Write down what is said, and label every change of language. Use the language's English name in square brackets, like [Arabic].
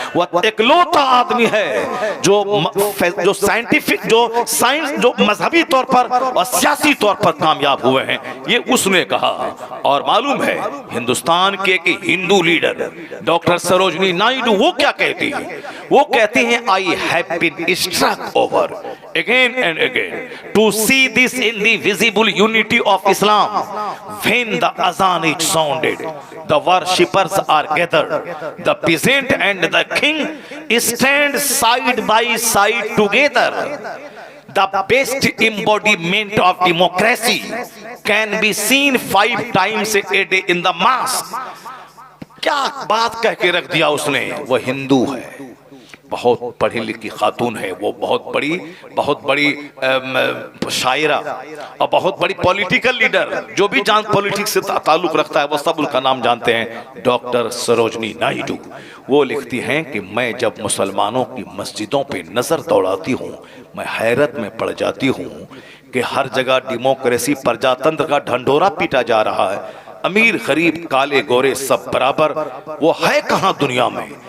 [Hindi] वह इकलौता आदमी है जो साइंटिफिक, जो साइंस, जो मजहबी तौर पर और सियासी तौर पर कामयाब हुए हैं। ये उसने कहा। और मालूम है हिंदुस्तान के एक हिंदू लीडर डॉक्टर सरोजनी नायडू वो क्या कहती है? वो कहती हैं [English] I have been struck over again and again to see this in the visible unity of Islam. When the azan is sounded, the worshippers are gathered, the peasant and the king stand side by side together. The best embodiment of democracy can be seen 5 times a day in the mosque. [Hindi] क्या बात कह के रख दिया उसने। वो हिंदू है, बहुत पढ़ी लिखी खातून है, वो बहुत बड़ी शायरा और बहुत बड़ी पॉलिटिकल लीडर, जो भी जान पॉलिटिक्स से ताल्लुक रखता है वो सब उनका नाम जानते हैं, डॉक्टर सरोजनी नायडू। वो लिखती हैं कि मैं जब मुसलमानों की मस्जिदों पे नजर दौड़ाती हूँ, मैं हैरत में पड़ जाती हूँ कि हर जगह डेमोक्रेसी प्रजातंत्र का ढंढोरा पीटा जा रहा है, अमीर गरीब काले गोरे सब बराबर, वो है कहाँ दुनिया में?